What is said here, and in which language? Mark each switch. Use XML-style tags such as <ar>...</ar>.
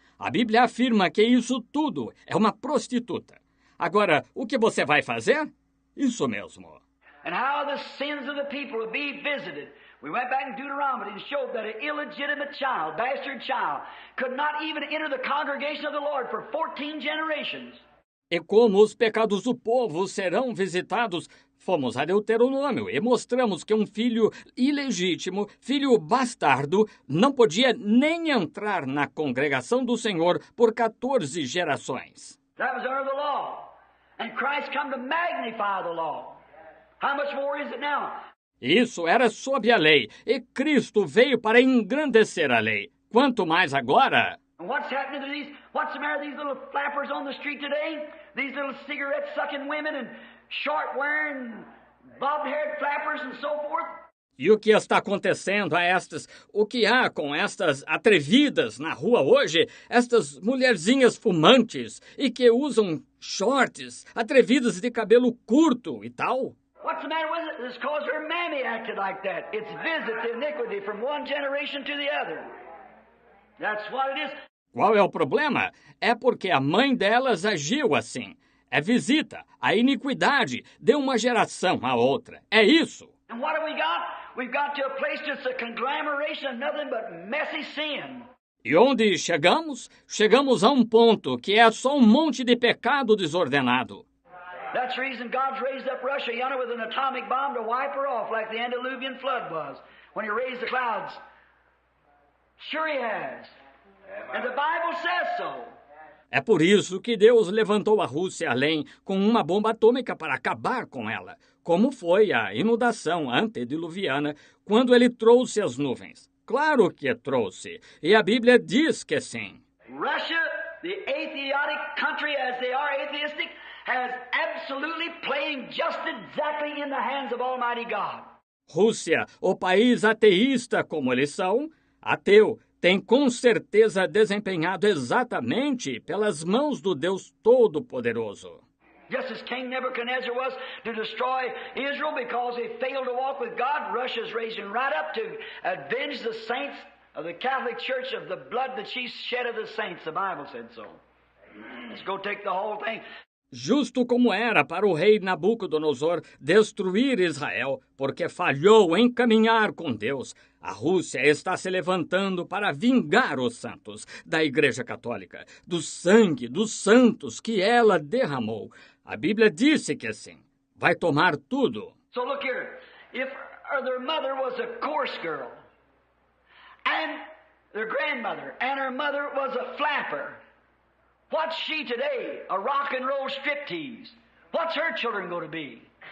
<pt>A Bíblia afirma que isso tudo é uma prostituta. Agora, o que você vai fazer? Isso mesmo.</pt> <en>And how the sins of the people will be visited. We went back in Deuteronomy and showed that an illegitimate child, bastard child, could not even enter the congregation of the Lord for 14 generations.</en> <pt>E como os pecados do povo serão visitados, fomos a Deuteronômio e mostramos que um filho ilegítimo, filho bastardo, não podia nem entrar na congregação do Senhor por 14 gerações.</pt> <en>That was under the law. And Christ come to magnify the law. How much more is it now?</en> <pt>Isso era sob a lei, e Cristo veio para engrandecer a lei. Quanto mais agora?</pt> <en>And what's happening to these? What's the matter with these little flappers on the street today? These little cigarette-sucking women and short-wearing, bobbed-haired flappers and so forth?</en> <pt>E o que está acontecendo o que há com estas atrevidas na rua hoje, estas mulherzinhas fumantes e que usam shorts, atrevidas de cabelo curto e tal?</pt> <en>What's the matter with it? It's because her mammy acted like that. It's visit the iniquity from one generation to the other. That's what it is.</en> <pt>Qual é o problema? É porque a mãe delas agiu assim. É visita a iniquidade de uma geração à outra. É isso.</pt> <en>And what have we got? We've got to a place that's a conglomeration of nothing but messy sin.</en> <pt>E onde chegamos? Chegamos a um ponto que é só um monte de pecado desordenado.</pt> <en>That's the reason God's raised up Russia yonder with an atomic bomb to wipe her off like the antediluvian flood was when He raised the clouds. Sure He has. And the Bible says so.</en> <pt>É por isso que Deus levantou a Rússia além com uma bomba atômica para acabar com ela, como foi a inundação antediluviana quando Ele trouxe as nuvens. Claro que trouxe, e a Bíblia diz que sim.</pt> <en>Russia, the atheistic country as they are atheistic, has absolutely playing just exactly in the hands of Almighty God.</en> <pt>Rússia, o país ateísta como eles são, ateu, tem com certeza desempenhado exatamente pelas mãos do Deus Todo-Poderoso.</pt> <en>Just as King Nebuchadnezzar was to destroy Israel because they failed to walk with God, Russia's raising right up to avenge the saints of the Catholic Church of the blood that she shed of the saints. The Bible said so. Let's go take the whole thing.</en> <pt>Justo como era para o rei Nabucodonosor destruir Israel, porque falhou em caminhar com Deus, a Rússia está se levantando para vingar os santos da Igreja Católica, do sangue dos santos que ela derramou. A Bíblia disse que assim, vai tomar tudo.</pt> <en>So look here, if their mother was a coarse girl, and their grandmother, and her mother was a flapper, what's she today? A rock and roll striptease. What's her children going to be?</en>